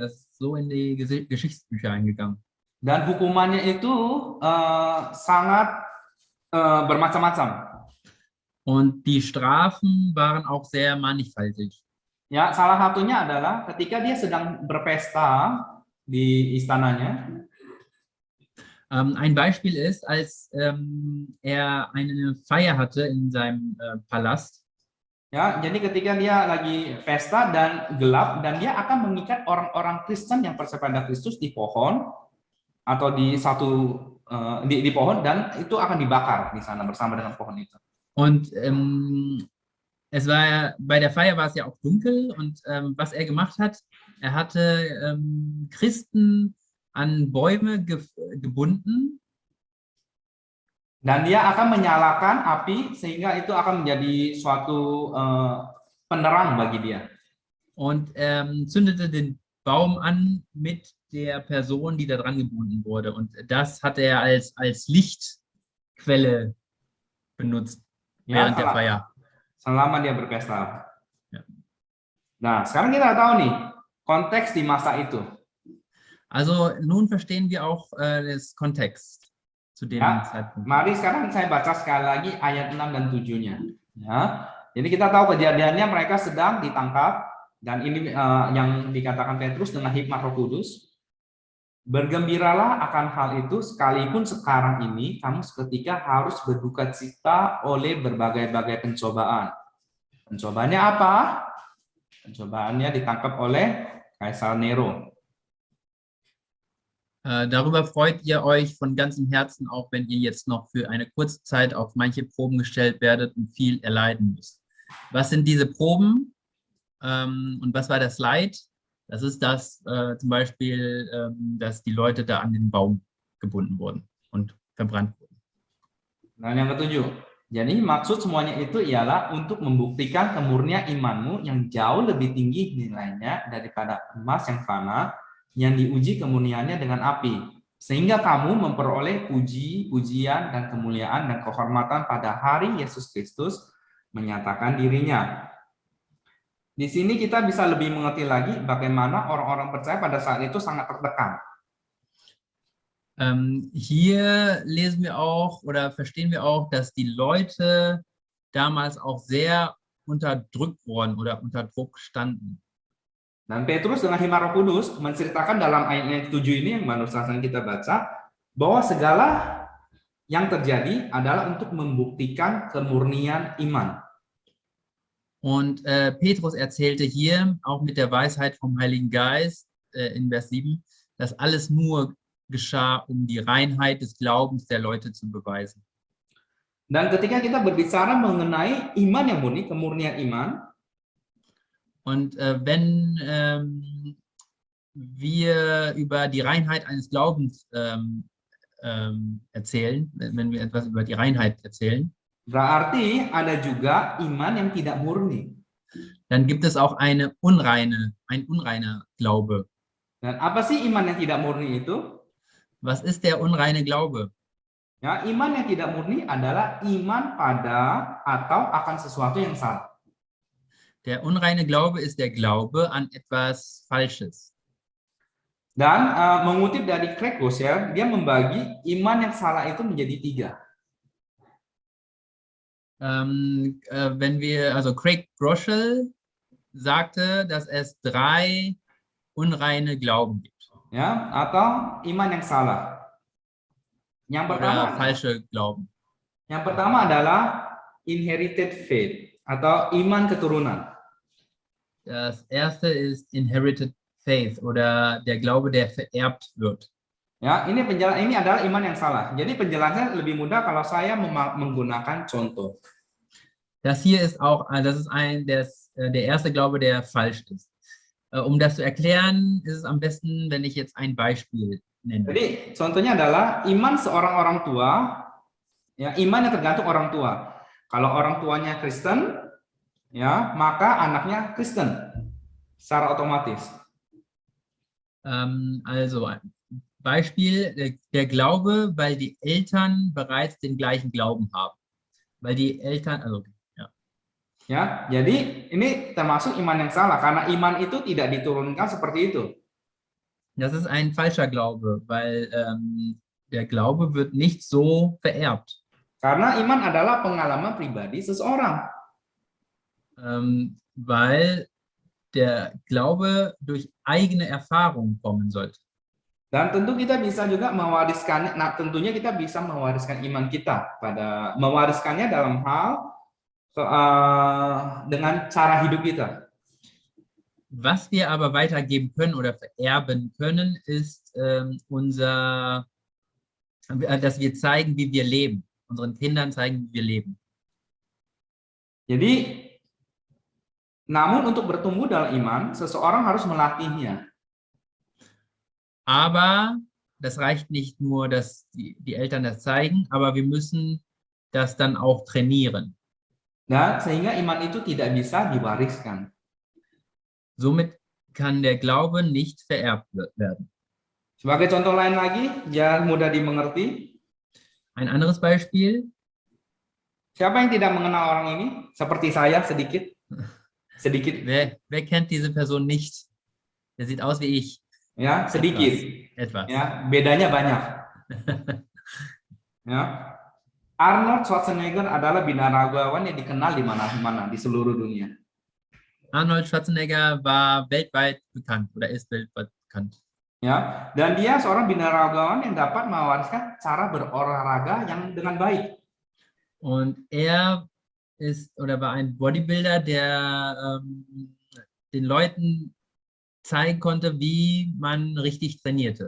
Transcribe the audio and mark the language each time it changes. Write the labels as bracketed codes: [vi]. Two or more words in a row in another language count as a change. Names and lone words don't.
[de] Das ist so in die Geschichtsbücher eingegangen. [id] Dan hukumannya itu sangat bermacam-macam. [de] Und die Strafen waren auch sehr mannigfaltig. [id] Ya, salah satunya adalah ketika dia sedang berpesta di istananya, [de] Ein Beispiel ist, als er eine Feier hatte in seinem Palast. [id] ya, jadi ketika dia lagi pesta dan gelap dan dia akan mengikat orang-orang Kristen yang percaya pada Kristus di pohon atau di di pohon dan itu akan dibakar di sana bersama dengan pohon itu. [de] Und bei der Feier war es ja auch dunkel und was er gemacht hat, er hatte Christen an Bäume gebunden. [id] Dan dia akan menyalakan api sehingga itu akan menjadi suatu penerang bagi dia. [de] Und zündete den Baum an mit der Person, die da dran gebunden wurde. Und das hat er als Lichtquelle benutzt während der Feier. [id] Selama dia berpesta. [de] Ja. [id] Nah, sekarang kita tahu nih konteks di masa itu. [de] Also nun verstehen wir auch das Kontext zu dem Zeitpunkt. [id] Mari sekarang saya baca sekali lagi ayat 6 dan 7-nya. Ya. Jadi kita tahu kejadiannya mereka sedang ditangkap dan ini yang dikatakan Petrus dengan hikmat Roh Kudus. Bergembiralah akan hal itu sekalipun sekarang ini kamu seketika harus berduka cita oleh berbagai-bagai pencobaan. Pencobaannya apa? Pencobaannya ditangkap oleh Kaisar Nero. [de] Darüber freut ihr euch von ganzem Herzen, auch wenn ihr jetzt noch für eine kurze Zeit auf manche Proben gestellt werdet und viel erleiden müsst. Was sind diese Proben und was war das Leid? Das ist das zum Beispiel, dass die Leute da an den Baum gebunden wurden und verbrannt wurden. [id] Dan yang ketujuh, jadi maksud semuanya itu ialah untuk membuktikan kemurnian imanmu yang jauh lebih tinggi nilainya daripada emas yang fana, yang diuji kemurniannya dengan api, sehingga kamu memperoleh puji-pujian dan kemuliaan dan kehormatan pada hari Yesus Kristus menyatakan dirinya. Di sini kita bisa lebih mengerti lagi bagaimana orang-orang percaya pada saat itu sangat tertekan. [de] Hier lesen wir auch oder verstehen wir auch, dass die Leute damals auch sehr unterdrückt wurden oder unter Druck standen. [id] Dan Petrus dengan hikmat Roh Kudus menceritakan dalam ayat 7 ini yang barusan kita baca bahwa segala yang terjadi adalah untuk membuktikan kemurnian iman. [de] Und Petrus erzählte hier auch mit der Weisheit vom Heiligen Geist in Vers 7, dass alles nur geschah, um die Reinheit des Glaubens der Leute zu beweisen. [id] Dan ketika kita berbicara mengenai iman yang murni, kemurnian iman, [de] und wenn wir über die Reinheit eines Glaubens erzählen, wenn wir etwas über die Reinheit erzählen, [id] berarti ada juga iman yang tidak murni. [de] Dann gibt es auch ein unreiner Glaube. [id] Dan apa sih iman yang tidak murni itu? [de] Was ist der unreine Glaube? [id] Ya, iman yang tidak murni adalah iman pada atau akan sesuatu yang salah. [de] Der unreine Glaube ist der Glaube an etwas Falsches. [id] Dan mengutip dari Craig Groeschel, dia membagi iman yang salah itu menjadi 3. [de] Also Craig Groeschel sagte, dass es 3 unreine Glauben gibt. [id] Ya, atau iman yang salah. Yang pertama, [de] falsche Glauben. [id] Yang pertama adalah [en] inherited faith [id] atau iman keturunan. [de] Das erste ist [en] inherited faith [de] oder der Glaube, der vererbt wird. [id] Ya, ini adalah iman yang salah. Jadi penjelasannya lebih mudah kalau saya menggunakan contoh. [de] Das hier ist auch, das ist der erste Glaube, der falsch ist. Um das zu erklären, ist es am besten, wenn ich jetzt ein Beispiel nenne. [id] Jadi contohnya adalah iman seorang orang tua, ya iman yang tergantung orang tua. Kalau orang tuanya Kristen, ya maka anaknya Kristen secara otomatis. [de] Also Beispiel, der Glaube, weil die Eltern bereits den gleichen Glauben haben. Weil die Eltern, also, ja. [id] Ya, jadi ini termasuk iman yang salah karena iman itu tidak diturunkan seperti itu. [de] Das ist ein falscher Glaube, weil der Glaube wird nicht so vererbt. [id] Karena iman adalah pengalaman pribadi seseorang. [de] Weil der Glaube durch eigene Erfahrung kommen sollte. [id] Dan tentu kita bisa juga mewariskannya. Nah, tentunya kita bisa mewariskan iman kita mewariskannya dalam hal dengan cara hidup kita. [de] Was wir aber weitergeben können oder vererben können, ist dass wir zeigen, wie wir leben. Unseren Kindern zeigen, wie wir leben. [id] Jadi, namun untuk bertumbuh dalam iman, seseorang harus melatihnya. [de] Aber das reicht nicht nur, dass die Eltern das zeigen, aber wir müssen das dann auch trainieren. [id] Dan sehingga iman itu tidak bisa diwariskan. [de] Somit kann der Glaube nicht vererbt werden. [id] Sebagai contoh lain lagi, yang mudah dimengerti. [de] Ein anderes Beispiel. [id] Siapa yang tidak mengenal orang ini? Seperti saya sedikit. Sedikit. [de] Wer kennt diese Person nicht? Der sieht aus wie ich. [id] Ya, sedikit. [de] Etwas. [id] Ya, bedanya banyak. Ya. Arnold Schwarzenegger adalah binaragawan yang dikenal di mana-mana di seluruh dunia. [de] Arnold Schwarzenegger war weltweit bekannt oder ist weltweit bekannt. [id] Ya, dan dia seorang binaragawan yang dapat mewariskan cara berolahraga yang dengan baik. [de] Und er war ein Bodybuilder, der den Leuten zeigen konnte, wie man richtig trainierte.